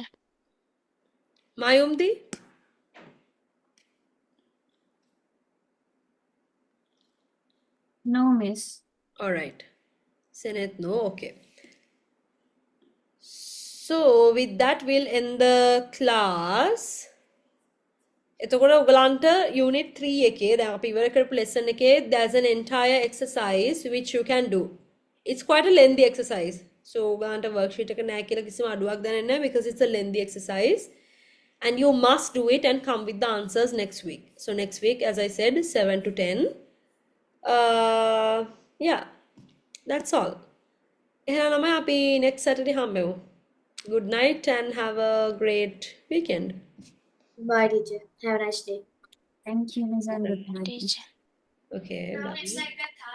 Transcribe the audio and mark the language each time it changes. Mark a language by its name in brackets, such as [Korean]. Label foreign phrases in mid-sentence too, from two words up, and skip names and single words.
[English] Mayumdi? No, miss. Alright. Seneth, no. Okay. So, with that, we'll end the class. [Sinhala] එතකොට ඔයගලන්ට unit 3 එකේ දැන් අපි ඉවර කරපු lesson එකේ [English] there's an entire exercise which you can do. It's quite a lengthy exercise. So [Sinhala] ඔයගලන්ට worksheet එක නැහැ කියලා කිසිම අඩුවක් දැනෙන්නේ නැහැ [English] because it's a lengthy exercise and you must do it and come with the answers next week. So next week, as I said, 7 to 10. Yeah, that's all. [Sinhala] එහෙනම් ළමයි අපි [English] next Saturday [Sinhala] හම්බෙමු. [English] Good night and have a great weekend. Bye, teacher. Have a nice day. Thank you, miss, and good night. Teacher. Okay, bye.